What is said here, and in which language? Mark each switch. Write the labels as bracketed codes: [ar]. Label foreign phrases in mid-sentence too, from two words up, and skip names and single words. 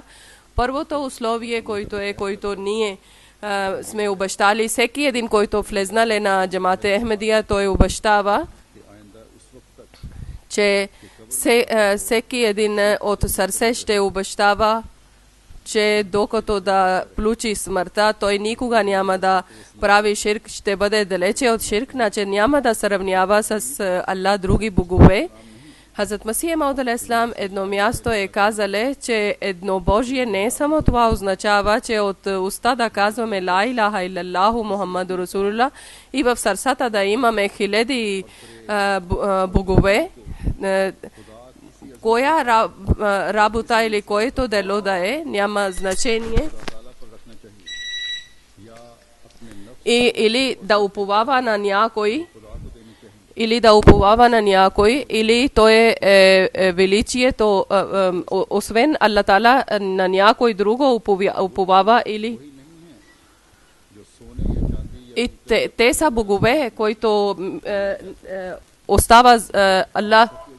[bg] Първото условие, който ние сме обещали, всеки един, който влезнал на джамата Ахмедия, той обещава, че всеки един от сърце ще обещава, че докато да получи смъртта, той никога няма да прави ширк, ще бъде далече от ширк, значи няма да сравнява с Аллах други богове. Хазрат Масия Мауд [ar] عليه السلام [bg] едно място е казале, че еднобожие не само това означава, че от уста да казваме [ar] لا إله إلا الله محمد رسول الله [bg] и в сърцата да имаме хиляди богове. Коя работа или което дело да е, няма значение. Или да уповава на някой, или то е величието, освен Аллах Таала, на някой друго уповава, или и те са богове, които остава Аллах.